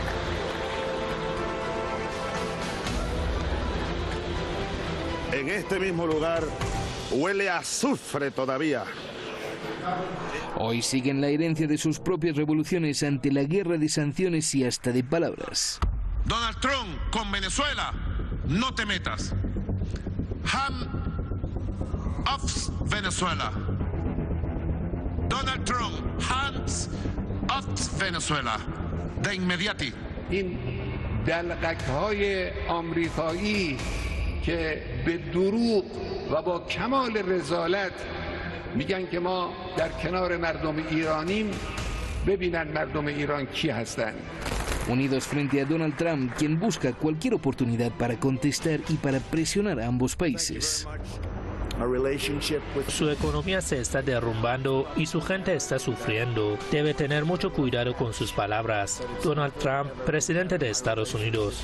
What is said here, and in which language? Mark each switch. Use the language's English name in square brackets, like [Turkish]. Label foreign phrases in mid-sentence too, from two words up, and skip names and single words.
[Spanish] En este mismo lugar huele a azufre todavía. Hoy siguen la herencia de sus propias revoluciones ante la guerra de sanciones y hasta de palabras. Donald Trump, con Venezuela no te metas. [English] Hand off Venezuela. Donald Trump, hands off Venezuela. [Spanish] De inmediati. [Persian] این دلقک‌های آمریکایی که به دروغ و با کمال رذالت میگن که ما در کنار مردم ایرانیم، ببینن مردم ایران کی هستند. [Spanish] Unidos frente a Donald Trump, quien busca cualquier oportunidad para contestar y para presionar a ambos países. Su economía se está derrumbando y su gente está sufriendo. Debe tener mucho cuidado con sus palabras. Donald Trump, presidente de Estados Unidos.